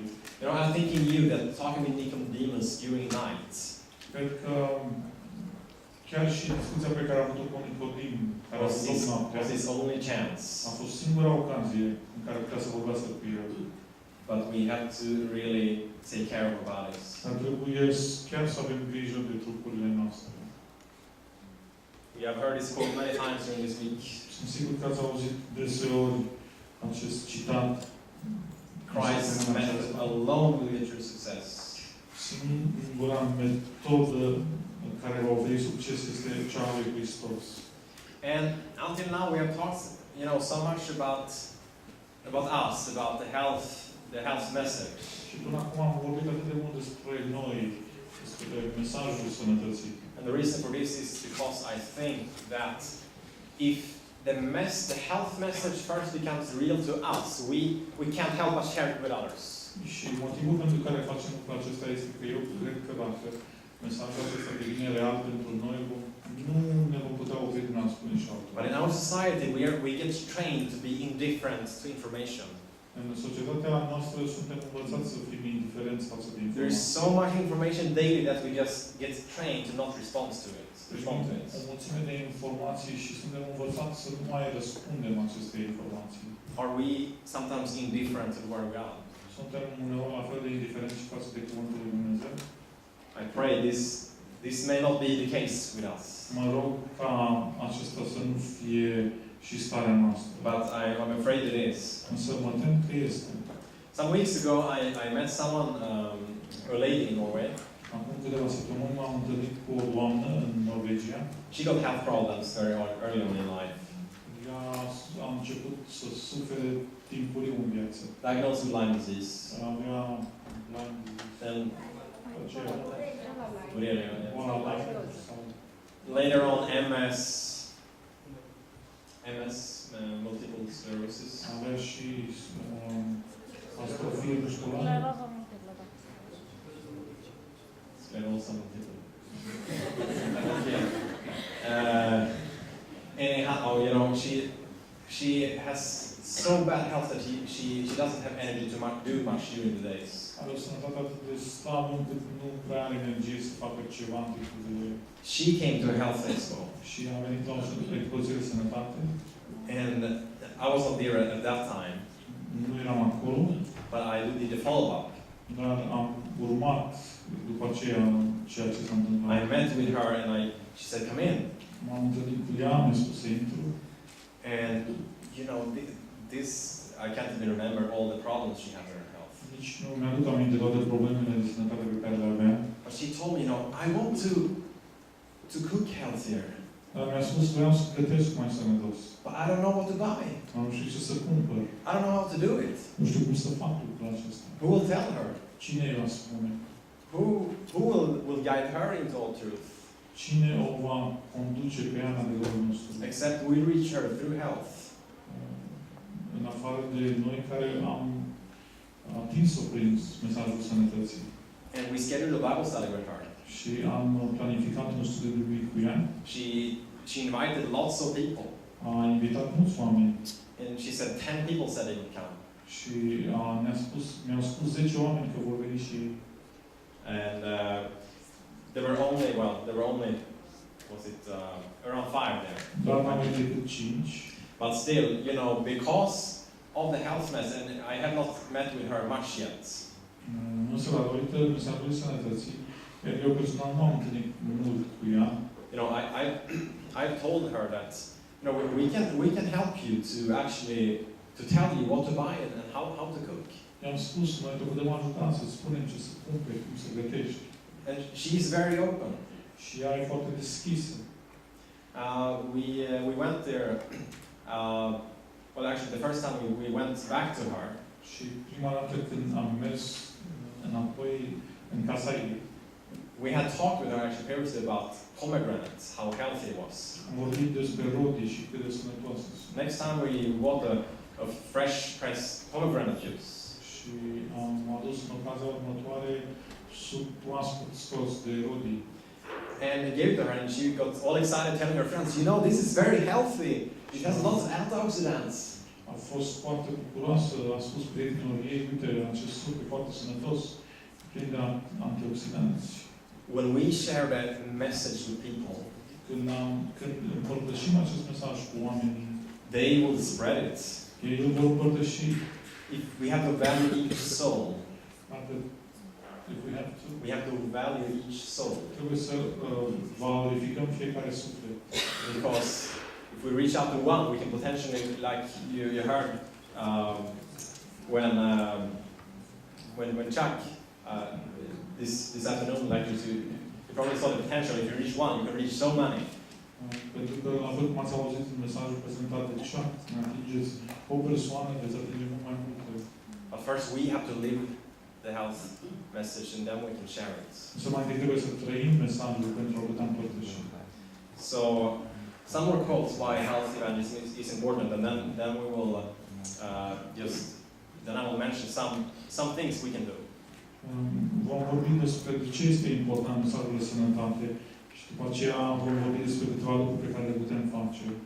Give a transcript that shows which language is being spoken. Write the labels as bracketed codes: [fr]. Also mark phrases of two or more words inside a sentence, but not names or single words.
[en] You know, I'm thinking you that talking with Nicodemus during night. [ro] Cred că chiar și discuția pe care a avut-o cu Nicodim, care a fost noaptea, [en] was his only chance. [ro] a fost singura ocazie în care putea să vorbească cu el. [en] But we have to really take care of our bodies. [ro] Dar trebuie chiar să avem grijă de trupurile noastre. [en] We have heard this quote many times during this week. [ro] Sunt sigur că ați auzit deseori acest citat. [en] Christ's method alone will get you success. [ro] Singura metodă care va oferi succes este cea a lui Hristos. [en] And until now we have talked, you know, so much about us, about the health message. [ro] Și până acum am vorbit atât de mult despre noi, despre mesajul sănătății. [en] And the reason for this is because I think that if the health message first becomes real to us, we can't help but share it with others. [ro] Și motivul pentru care facem lucrul acesta este că eu cred că dacă mesajul acesta devine real pentru noi, nu ne vom putea opri din a spune și altul. [en] But in our society, we get trained to be indifferent to information. [ro] În societatea noastră suntem învățați să fim indiferenți față de [en] There is [ro] informații. [en] so much information daily that we just get trained to not respond to it. [ro] O mulțime de informații și suntem învățați să nu mai răspundem aceste informații. [en] Are we sometimes indifferent to the Word of God? [ro] Suntem uneori la fel de indiferenți față de Cuvântul lui Dumnezeu. [en] I pray this may not be the case with us. [ro] Mă rog ca acesta să nu fie și starea noastră. [en] But I'm afraid it is. [ro] Însă mă tem că este. [en] Some weeks ago, I met someone, a lady in Norway. [ro] Acum câteva săptămâni m-am întâlnit cu o doamnă în Norvegia. [en] She got health problems very early on in life. [ro] Ea a început să sufere timpuriu în viață. [en] Diagnosed with Lyme disease. [ro] Avea [en] Lyme disease. And [ro] Aceea, [en] Borrelia, yeah. [ro] boala Lyme sau [en] later on MS, multiple sclerosis. [ro] Avea și astrofie musculară. Scleroză multiplă, da. Sclerosa multiple. Okay. [en] Anyhow, you know, she has so bad health that she doesn't have energy to do much during the days. [ro] Are o sănătate atât de slabă încât nu prea are energie să facă ceva în timpul zilei. [en] She came to a health expo, [ro] Și a venit la o expoziție de sănătate. [en] and I wasn't there at that time, [ro] Nu eram acolo, [en] but I did a follow-up. [ro] dar am urmat după aceea ceea ce s-a întâmplat. [en] I met with her, and she said, "Come in." [ro] M-am întâlnit cu ea, mi-a spus să intru. [en] And you know, this I can't even remember all the problems she had in her health. [ro] Nici nu mi-aduc aminte toate problemele de sănătate pe care le avea. [en] But she told me, you know, I want to cook healthier, [ro] Dar mi-a spus, vreau să gătesc mai sănătos. [en] but I don't know what to buy. [ro] Nu știu ce să cumpăr. [en] I don't know how to do it. [ro] Nu știu cum să fac lucrul acesta. [en] Who will tell her? [ro] Cine îi va spune? [en] Who will guide her into all truth? [ro] Cine o va conduce pe ea în adevărul nostru? [en] Except we reach her through health. [ro] În afară de noi care am atins-o prin mesajul sănătății. [en] And we scheduled a Bible study with her. [ro] Și am planificat un studiu biblic cu ea. [en] She invited lots of people. [ro] A invitat mulți oameni. [en] And she said 10 people said they would come. [ro] Și mi-au spus 10 oameni că vor veni și ei. [en] And there were only around 5 there. [ro] Dar n-am venit decât 5. [en] But still, you know, because of the health mess, and I have not met with her much yet. [ro] Însă, datorită mesajului sănătății, eu personal nu am întâlnit mult cu ea. [en] You know, I've told her that, you know, we can help you to actually to tell you what to buy and how to cook. [ro] I-am spus, noi te putem ajuta să spunem ce să cumperi, cum să gătești. [en] And she's very open. [ro] Și ea e foarte deschisă. [en] We went there. Well, actually, the first time we went back to her. [ro] Și prima dată când am mers înapoi în casa ei, [en] we had talked with her actually previously about pomegranates, how healthy it was. [ro] am vorbit despre rodii și cât de sănătoase sunt. [en] Next time we bought a fresh pressed pomegranate juice. [ro] Și am adus în ocazia următoare suc proaspăt scos de rodii. [en] And we gave it to her, and she got all excited, telling her friends, "You know, this is very healthy. It has lots of antioxidants." [ro] A fost foarte bucuroasă, a spus prietenilor ei, uite, acest suc e foarte sănătos, plin de antioxidanți. [en] When we share that message with people, [ro] Când împărtășim acest mesaj cu oamenii, [en] they will spread it. [ro] ei îl vor împărtăși. [en] If we have to value each soul, we have to value each soul. [ro] Trebuie să valorificăm fiecare suflet. [en] Because if we reach out to one, we can potentially, like you heard when Chuck this afternoon, like you probably saw the potential. If you reach one, you can reach so many. [ro] Pentru că, la fel cum ați auzit în mesajul prezentat de Chuck, când atingeți o persoană, veți atinge mult mai multe. [en] But first, we have to live the health message, and then we can share it. [ro] Însă mai întâi trebuie să trăim mesajul pentru a putea împărtăși. [en] So, some more quotes why health evangelism is important, and then we will then I will mention some things we can do. [ro] Vom vorbi despre de ce este important mesajul de sănătate și după aceea vom vorbi despre câteva lucruri pe care le putem face.